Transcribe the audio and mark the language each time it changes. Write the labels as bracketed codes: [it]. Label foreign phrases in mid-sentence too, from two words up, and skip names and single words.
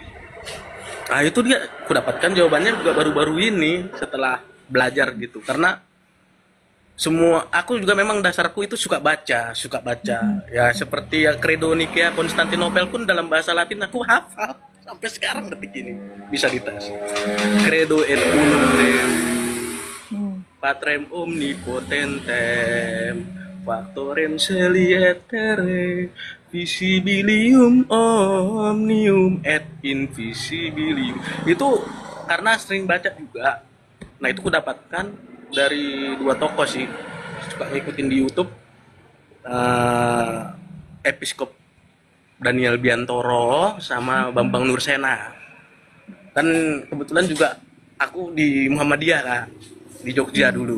[id] Nah itu dia, aku dapatkan jawabannya juga baru-baru ini setelah belajar gitu. Karena aku juga memang dasarku itu suka baca. Ya seperti ya Credo Nikea Konstantinopel pun dalam bahasa Latin aku hafal sampai sekarang detik ini bisa dites. [la] Credo et unum Deum Patrem omnipotentem factorem celietere visibilium omnium et invisibilium. [id] Itu karena sering baca juga. Nah itu ku dapatkan dari dua tokoh sih, suka ngikutin di YouTube, Episkop Daniel Biantoro sama Bambang Nursena. Kan kebetulan juga aku di Muhammadiyah Kak, di Jogja dulu.